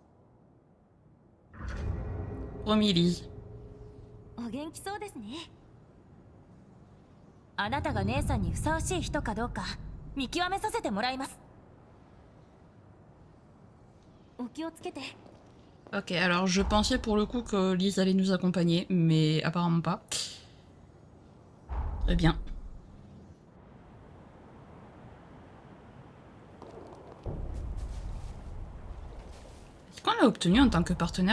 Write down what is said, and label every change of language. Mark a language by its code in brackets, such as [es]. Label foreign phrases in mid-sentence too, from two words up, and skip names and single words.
[fr] Promis, Lise. [ja] お元気そうですね。あなたが姉さんにふさわしい人かどうか見極めさせてもらいます。お気をつけて。 [fr] Ok, alors je pensais pour le coup que Lise allait nous accompagner, mais apparemment pas. Très bien. Est-ce qu'on l'a obtenu en tant que partenaire?